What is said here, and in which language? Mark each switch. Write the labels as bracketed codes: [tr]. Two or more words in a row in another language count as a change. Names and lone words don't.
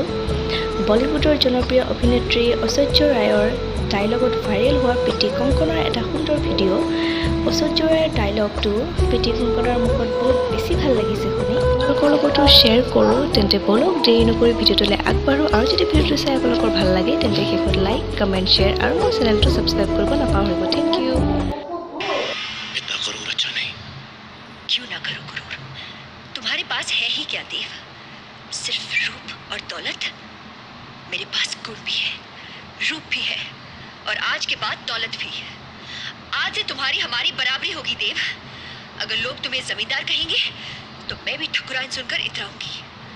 [as] বলিউডৰ জনপ্ৰিয় অভিনেত্ৰী ঐশ্বৰ্য ৰায়ৰ ডাইলগত ভাইৰেল হোৱা প্ৰীতি কংকনাৰ এটা সুন্দৰ ভিডিঅ'। ঐশ্বৰ্য ৰায়ৰ ডাইলগটো প্ৰীতি কংকনাৰ মুখত বহুত বেছি ভাল লাগিছে শুনি। আপোনালোকৰ লগতো শ্বেয়াৰ কৰোঁ, তেন্তে বলক দেৰি নকৰি ভিডিঅ'টোলৈ আগবাঢ়োঁ। আৰু যদি ভিডিঅ'টো চাই আপোনালোকৰ ভাল লাগে তেন্তে শেষত লাইক, কমেণ্ট, শ্বেয়াৰ আৰু মোৰ চেনেলটো ছাবস্ক্ৰাইব কৰিব নাপাহৰিব। [en] thank you. [hi] इतना गरूर अच्छा नहीं। क्यों ना करो गरूर? तुम्हारे पास है ही क्या देव? सिर्फ रूप और दौलत? मेरे पास गुण भी है, रूप भी है और आज के बाद दौलत भी है। आज से तुम्हारी हमारी बराबरी होगी देव। अगर लोग तुम्हें जमींदार कहेंगे तो मैं भी ठुकराइन सुनकर इतराऊंगी।